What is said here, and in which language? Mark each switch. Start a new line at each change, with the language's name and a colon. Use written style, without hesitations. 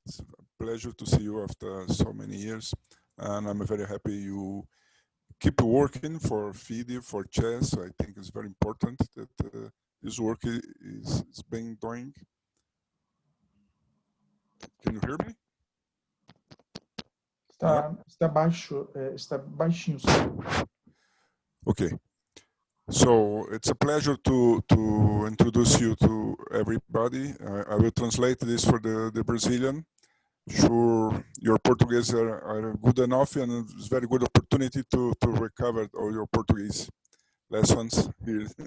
English: It's a pleasure to see you after so many years, and I'm very happy you keep working for FIDE, for chess. I think it's very important that this work is being doing. Can you hear me?
Portuguese: Está baixo, está baixinho.
English: Okay. So it's a pleasure to introduce you to everybody. I will translate this for the Brazilian. Sure, your Portuguese are good enough, and it's a very good opportunity to recover all your Portuguese lessons here.